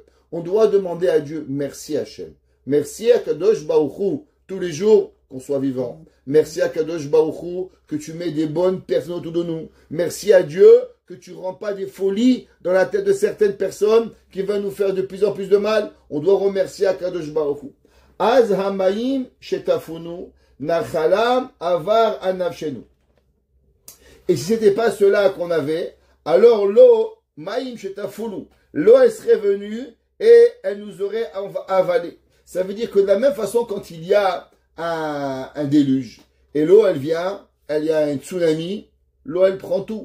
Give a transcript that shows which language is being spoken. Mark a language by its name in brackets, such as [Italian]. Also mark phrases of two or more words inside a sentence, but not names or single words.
[French] On doit demander à Dieu, merci Hachem. Merci à [Hebrew] קדוש ברוך הוא, [French] tous les jours qu'on soit vivant. Merci à [Hebrew] קדוש ברוך הוא, [French] que tu mets des bonnes personnes autour de nous. Merci à Dieu que tu ne rends pas des folies dans la tête de certaines personnes qui vont nous faire de plus en plus de mal. On doit remercier à [Hebrew] קדוש ברוך הוא. אז המים שטפונו נחלה עבר על נפשנו. [French] Et si ce n'était pas cela qu'on avait, alors l'eau, [Hebrew] מים שטפונו, [French] l'eau elle serait venue et elle nous aurait avalé. Ça veut dire que de la même façon, quand il y a un déluge, et l'eau elle vient, il y a un tsunami, l'eau elle prend tout.